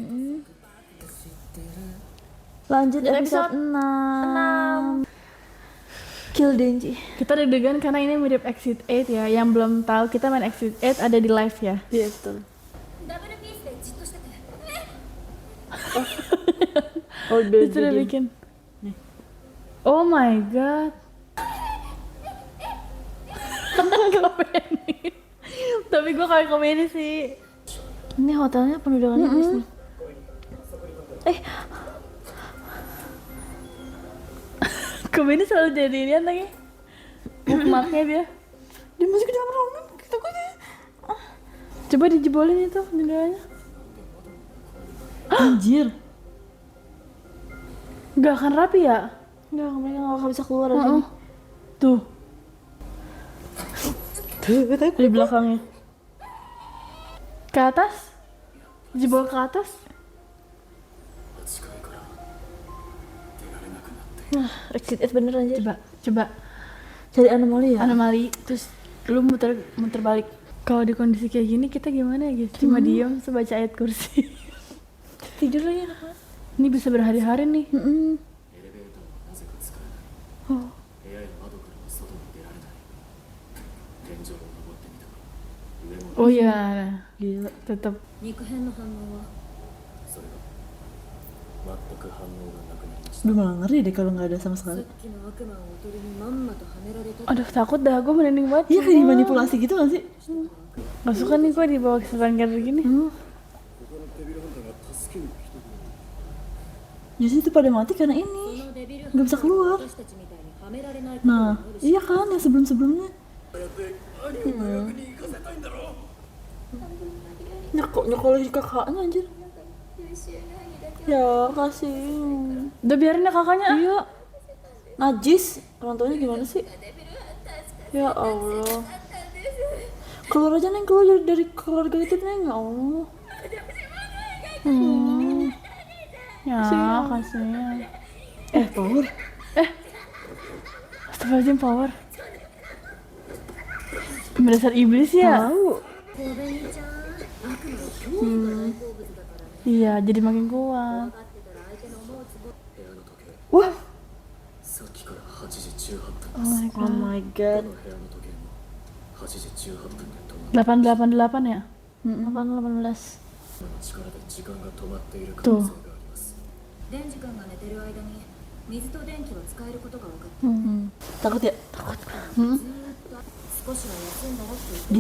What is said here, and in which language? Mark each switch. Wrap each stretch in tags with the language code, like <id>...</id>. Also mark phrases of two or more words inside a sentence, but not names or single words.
<id>Lanjut Episode episode 6. Kill Denji. Kita deg-degan karena ini mirip Exit 8 ya. Yang belum tahu kita main Exit 8 ada di live ya. Iya, betul.</id> <ja>ダブルピースでじっとしてて</ja> <id>Oh, udah Itu udah jadi. bikin.</id> <en>Oh my god.</en> <id>Komedi. Tapi gue kayak komedi sih. Ini hotelnya penuh dengan iblis nih. Komedi selalu jadi ini lagi. Bookmarknya dia. Dia masih ke dalam ruangan. Takutnya. Coba dijebolin itu jendelanya. Anjir. Gak akan rapi ya? Enggak, mereka nggak bakal bisa keluar dari sini. Tuh. Di belakangnya. Ke atas? Jebol ke atas?</id> <ja>8 階から出られなくなって。</ja> <id>Exit 8 bener aja. Coba. Cari anomali ya? Anomali. Terus lu muter balik. Kalau di kondisi kayak gini kita gimana ya guys? Cuma diem sebaca ayat kursi. Tidur lagi anak banget. Ini bisa berhari-hari nih.</id> <ja>エレベーターはなぜか使えない。部屋や窓からは外に出られない。天井を登ってみたが、上も</ja> <id>Oh iya, Gila. tetap.</id> <ja>肉片の反応はそれが全く反応がなくなりました。</ja> <id>Udah malah ngeri deh kalau nggak ada sama</id> <ja>さっ</ja> <id>sekali.</id> <ja>きの悪魔をおとりにまんまとはめられた</ja> <id>Aduh takut dah, gue merinding banget. Iya kayak dimanipulasi gitu gak sih? Gak suka nih gue dibawa ke setan kayak gini.</id> <ja>ここのデビルハンターが助けに来てくれる。</ja> <id>Jadi itu pada mati karena</id> <ja>そ</ja> <id>ini.</id> <ja>のデビル</ja> <id>Nggak bisa keluar.</id> <ja>私たちみたいにはめられないことも</ja> <id>Nah,</id> <ja>あるし</ja> <id>iya kan yang sebelum-sebelumnya.</id> <ja>兄を役に行かせたいんだろう。</ja> <id>Nyokolahin kakaknya anjir.</id> <ja>優秀な兄だけ</ja> <id>Ya kasih. Udah biarin ya kakaknya. Iya. Najis. Orang tuanya gimana sih? Ya Allah. Keluar aja Neng, keluar dari keluarga itu Neng. Ya Allah. Ya kasihan. Power. Astagfirullahaladzim, power. Berdasar iblis ya. Tahu.</id> <ja>小紅ちゃん悪魔は脅威が大好物だから</ja> <id>Iya, jadi makin kuat.</id> <ja>分かってたら相手の思うつぼ部屋の時計</ja> <id>Wah.</id> <ja>さっきから8時18分</ja> <en>Oh</en> <ja>です</ja> <en>my Oh god. my</en> <ja>ど</ja> <en>god.</en> <ja>の部屋の時計も8時18分で止まって</ja> <id>888 ya? 818.</id> <ja>今の力で時間が止まっている可能性がありますデンジ君が寝てる間に水と電気は使えることが分かった、</ja> <id>Takut ya?</id> <ja>ずーっと少しは休んだらって言って</ja>